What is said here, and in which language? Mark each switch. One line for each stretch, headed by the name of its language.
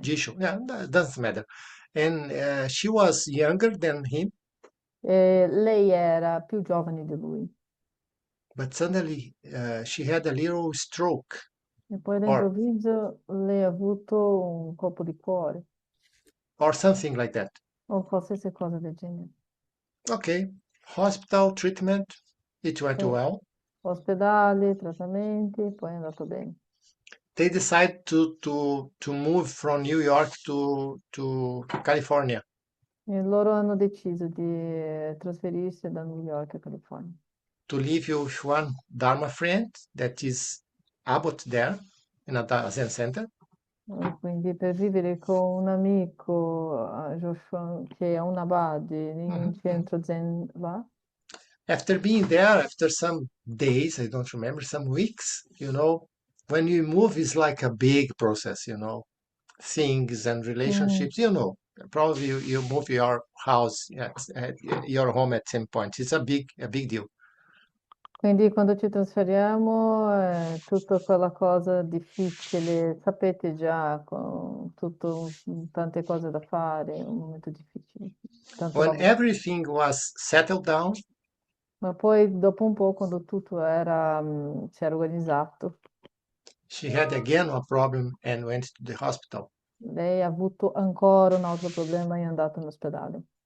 English: Jishu, yeah, that doesn't matter. And she was younger than him,
Italian: E lei era più giovane di lui.
English: but suddenly she had a little stroke.
Italian: E poi all'improvviso lei ha avuto un colpo di cuore
English: Or something like that.
Italian: o qualsiasi cosa del genere.
English: Okay, hospital treatment, it went well.
Italian: Ospedali, trattamenti, poi è andato bene.
English: They decided to move from New York to California.
Italian: E loro hanno deciso di trasferirsi da New York a California.
English: To live with one Dharma friend that is abbot there in a Zen center.
Italian: E quindi per vivere con un amico Joshua, che è un abade in un centro Zen là.
English: After being there, after some days, I don't remember, some weeks, you know, when you move, it's like a big process, you know, things and relationships, you know. probably you move your house at your home at some point. It's a big deal.
Italian: Quindi quando ci trasferiamo è tutta quella cosa difficile, sapete già, con tante cose da fare, è un momento difficile, tanto
English: When
Italian: lavoro.
English: everything was settled down,
Italian: Ma poi dopo un po', quando tutto si era organizzato,
English: she had again a problem and went to the hospital
Italian: lei ha avuto ancora un altro problema e è andata in ospedale